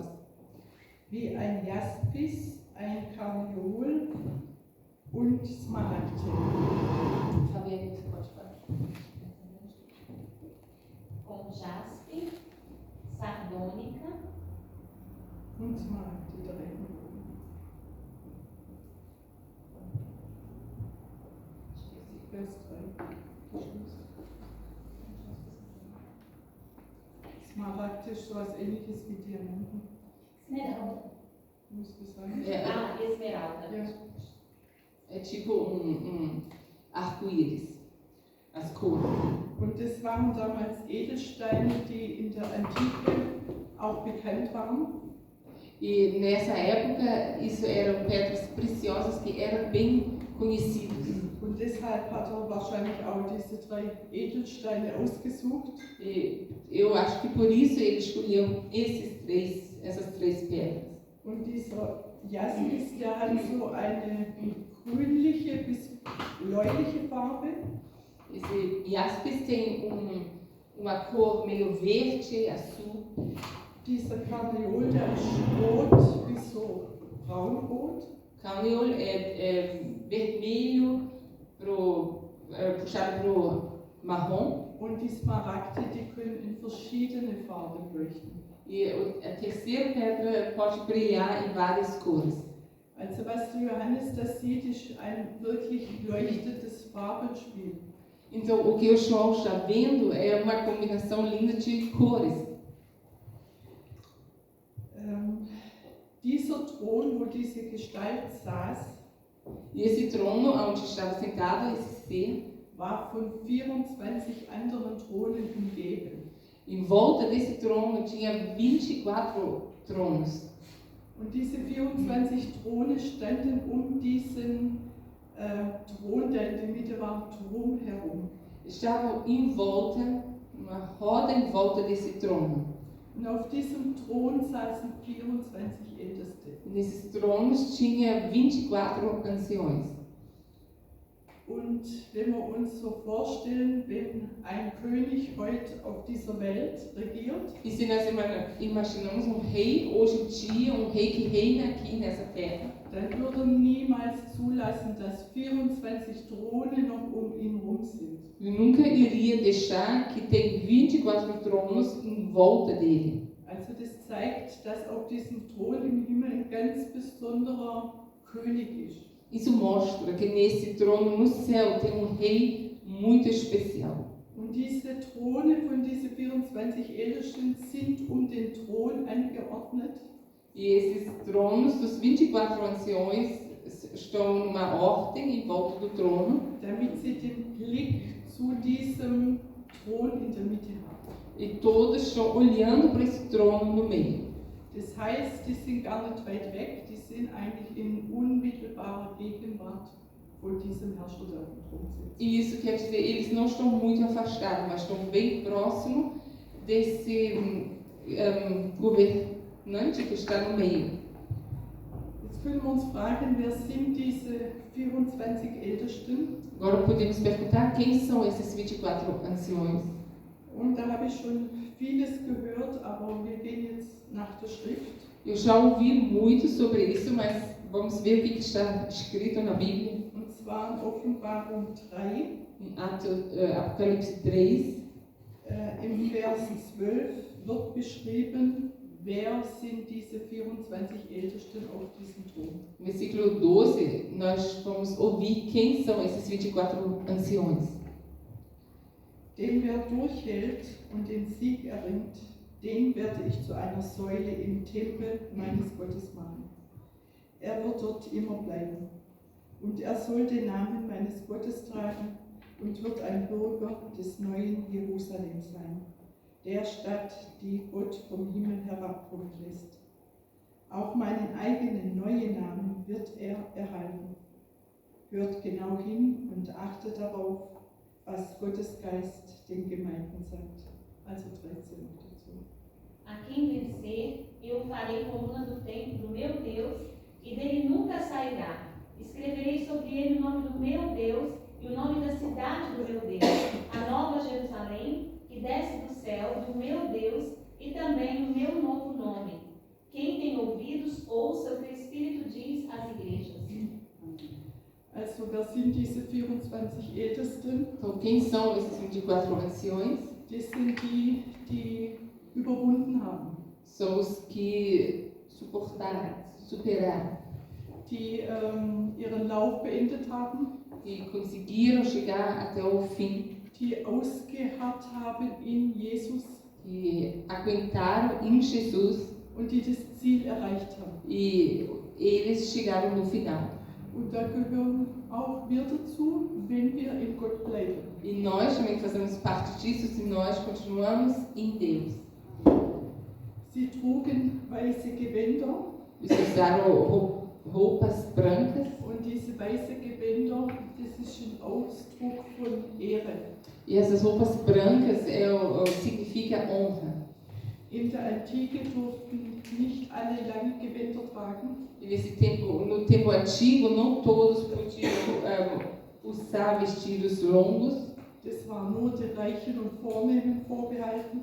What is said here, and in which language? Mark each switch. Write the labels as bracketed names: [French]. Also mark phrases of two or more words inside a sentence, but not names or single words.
[German] Wie ein Jaspis, ein Karneol und Smaragd. [Portuguese] Fabiane, você pode falar. Com jaspe, sardônica, [German] Und Smaragde, der Regenbogen. Vers 3. Smaragd ist so was Ähnliches wie Diamanten. [Portuguese] Esmeralda. [German] Muss ich sagen. [Portuguese] Ah, esmeralda. [German] Ja. [Portuguese] É tipo arco-íris, as cores. [German] Und das waren damals Edelsteine, die in der Antike auch bekannt waren. [Portuguese] E nessa época, isso eram pedras preciosas que eram bem conhecidas. [German] Und deshalb hat er wahrscheinlich auch diese 3 Edelsteine ausgesucht. [Portuguese] E eu acho que por isso ele escolheu essas três pedras. [German] Und dieser Jaspis, der hat so eine grünliche bis bläuliche Farbe. [Portuguese] Esse jaspis tem uma cor meio verde, azul. [German] Dieser Karneol, der ist rot bis so braunrot. [Portuguese] Carneol é vermelho puxado pro marrom. [German] Und die Smaragde, die können in verschiedene Farben leuchten. [Portuguese] E a terceira pedra pode brilhar em várias cores. [German] Also was der Johannes da sieht, ist ein wirklich leuchtendes Farbenspiel. [Portuguese] Então, o que o João está vendo é uma combinação linda de cores. [German] Dieser Thron, wo diese Gestalt saß, [Portuguese] E esse trono onde estava sentado, esse ser, [German] war von 24 anderen Thronen umgeben. [Portuguese] em volta desse trono tinha 24 tronos. [German] Und diese 24 Throne standen um diesen Thron, der in der Mitte war, drum herum. [Portuguese] Estavam em volta, uma roda em volta desse trono. [German] Und auf diesem Thron saßen 24 Älteste. [Portuguese] E nesses tronos tinha 24 anciões. [German] Und wenn wir uns so vorstellen, wenn ein König heute auf dieser Welt regiert, [Portuguese] E se nós imaginamos rei hoje em dia, rei que reina aqui nessa terra, [German] dann würde er niemals zulassen, dass 24 Throne noch um ihn rum sind. [Portuguese] ele nunca iria deixar que tem 24 tronos em volta dele. [German] Also das zeigt, dass auf diesem Thron im Himmel ein ganz besonderer König ist. [Portuguese] Isso mostra que nesse trono no céu tem rei muito especial. [German] Und diese Throne von diesen 24 Ältesten sind um den Thron angeordnet. [Portuguese] E esses tronos dos 24 anciões estão numa ordem em volta do trono, [German] damit sie den Blick zu diesem Thron in der Mitte haben. [Portuguese] e todos estão olhando para esse trono no meio. [German] Das heißt, die sind gar nicht weit weg, die sind eigentlich in unmittelbarer Gegenwart von diesem Herrscher, der auf dem Thron sitzt. [Portuguese] E isso quer dizer, eles não estão muito afastados, mas estão bem próximo desse governante que está no meio. [German] Jetzt können wir uns fragen, wer sind diese 24 Ältesten? [Portuguese] Agora podemos perguntar quem são esses 24 anciões. [German] Und da habe ich schon vieles gehört, aber wir gehen jetzt nach der Schrift. [Portuguese] Eu já ouvi muito sobre isso, mas vamos ver o que está escrito na Bíblia. [German] Und zwar in Offenbarung 3, [Portuguese] Em Apocalipse 3, [German] im Vers 12 wird beschrieben, wer sind diese 24 Ältesten auf diesem Thron. [Portuguese] no versículo 12, nós vamos ouvir quem são esses 24 anciões. [German] Dem, wer durchhält und den Sieg erringt, den werde ich zu einer Säule im Tempel meines Gottes machen. Er wird dort immer bleiben. Und er soll den Namen meines Gottes tragen und wird ein Bürger des neuen Jerusalem sein, der Stadt, die Gott vom Himmel herabkommen lässt. Auch meinen eigenen neuen Namen wird er erhalten. Hört genau hin und achtet darauf, was Gottes Geist den Gemeinden sagt. Also 13 noch dazu. [Portuguese] A quem vencer, eu farei coluna do templo do meu Deus, e dele nunca sairá. Escreverei sobre ele o nome do meu Deus e o nome da cidade do meu Deus, a nova Jerusalém, que desce do céu, do meu Deus, e também o meu novo nome. Quem tem ouvidos, ouça o que o Espírito diz às igrejas. [German] Also wer sind diese 24 Ältesten? [Portuguese] Então, quem são esses 24 anciões? [German] Das sind die, die überwunden haben. [Portuguese] São os que suportar, superar, [German] die ihren Lauf beendet haben, [Portuguese] que conseguiram chegar até o fim, [German] die ausgeharrt haben in Jesus [Portuguese] que aguentaram em Jesus [German] und die das Ziel erreicht haben. [Portuguese] e eles chegaram no final. [German] Und da gehören auch wir dazu, wenn wir in Gott bleiben. [Portuguese] E nós também fazemos parte disso se nós continuamos em Deus. [German] Sie trugen weiße Gewänder [Portuguese] Eles usaram roupas brancas [German] und diese weiße Gewänder, das ist ein Ausdruck von Ehre. [Portuguese] e essas roupas brancas significa honra. [German] In der Antike durften nicht alle lange Gewänder tragen. [Portuguese] E no tempo antigo, não todos podiam usar vestidos longos, [German] Das war nur den Reichen und Vornehmen vorbehalten.